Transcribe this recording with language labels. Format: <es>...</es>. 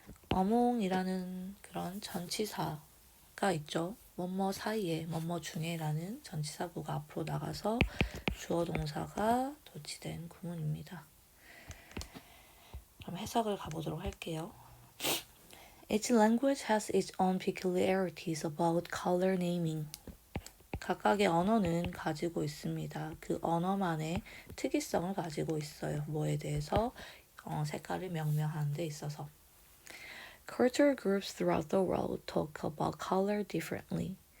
<ko>어몽이라는 그런 전치사가 있죠. 뭐뭐 사이에, 뭐뭐 중에라는 전치사구가 앞으로 나가서 주어 동사가 도치된 구문입니다. 그럼 해석을 가보도록 할게요.</ko> <en>Each language has its own peculiarities about color naming.</en> <ko>각각의 언어는 가지고 있습니다. 그 언어만의 특이성을 가지고 있어요. 뭐에 대해서 색깔을 명명하는 데 있어서.</ko> <en>Cultural groups throughout the world talk about color differently.</en>